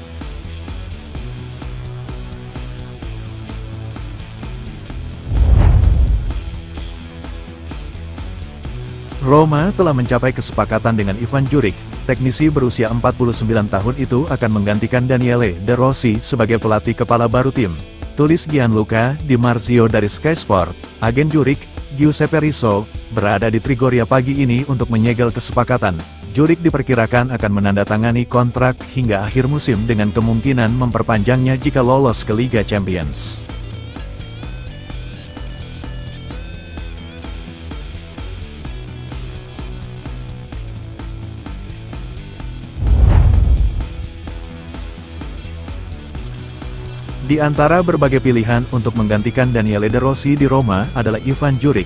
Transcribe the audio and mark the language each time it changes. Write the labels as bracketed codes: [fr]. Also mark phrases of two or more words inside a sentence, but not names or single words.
[id] Roma telah mencapai kesepakatan dengan Ivan Juric. Teknisi berusia 49 tahun itu akan menggantikan Daniele De Rossi sebagai pelatih kepala baru tim. Tulis Gianluca Di Marzio dari Sky Sport. Agen Juric, Giuseppe Rizzo, berada di Trigoria pagi ini untuk menyegel kesepakatan. Juric diperkirakan akan menandatangani kontrak hingga akhir musim dengan kemungkinan memperpanjangnya jika lolos ke Liga Champions. Di antara berbagai pilihan untuk menggantikan Daniele De Rossi di Roma adalah Ivan Juric.